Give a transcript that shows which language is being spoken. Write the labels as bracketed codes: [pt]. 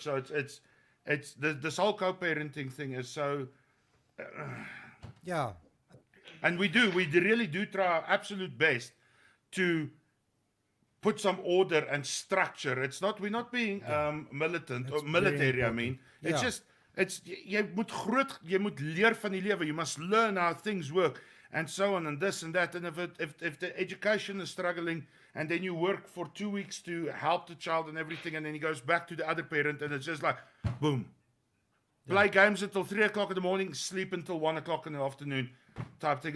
[en] So this whole co-parenting thing is so, Yeah. and we really do try our absolute best to put some order and structure. It's not we're not being militant or It's very military. I important. mean, it's Yeah. [af] just jy moet leer van die lewe. [en] You must learn how things work and so on and this and that. And if the education is struggling, and then you work for 2 weeks to help the child and everything, and then he goes back to the other parent, and it's just like boom. Play games until 3 o'clock in the morning, sleep until 1 o'clock in the afternoon, type thing.